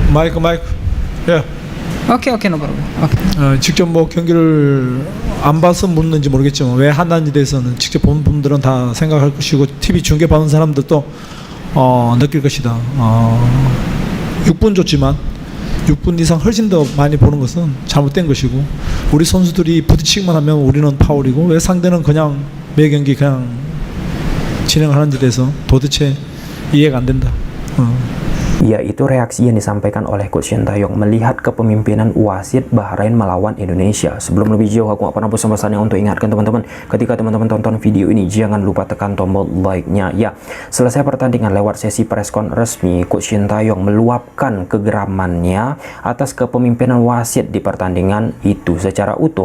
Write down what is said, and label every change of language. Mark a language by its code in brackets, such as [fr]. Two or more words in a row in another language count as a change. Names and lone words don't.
[ko] 마이크. 예. 오케이, [en] no problem. [ko] 오케이. 직접 뭐 경기를 안 봐서 묻는지 모르겠지만 왜 하나에 대해서는 직접 본 분들은 다 생각할 것이고 TV 중계 받는 사람들도 느낄 것이다. 6분 줬지만 6분 이상 훨씬 더 많이 보는 것은 잘못된 것이고, 우리 선수들이 부딪히기만 하면 우리는 파울이고 왜 상대는 그냥 매 경기 그냥 진행하는 데 대해서 도대체 이해가 안 된다. [id] Ya, itu reaksi yang disampaikan oleh Coach Sintayong melihat kepemimpinan wasit Bahrain melawan Indonesia. Sebelum lebih jauh, aku gak pernah bosan-bosannya untuk ingatkan teman-teman, ketika teman-teman tonton video ini, jangan lupa tekan tombol like-nya. Ya, selesai pertandingan, lewat sesi preskon resmi, Coach Sintayong meluapkan kegeramannya atas kepemimpinan wasit di pertandingan itu secara utuh.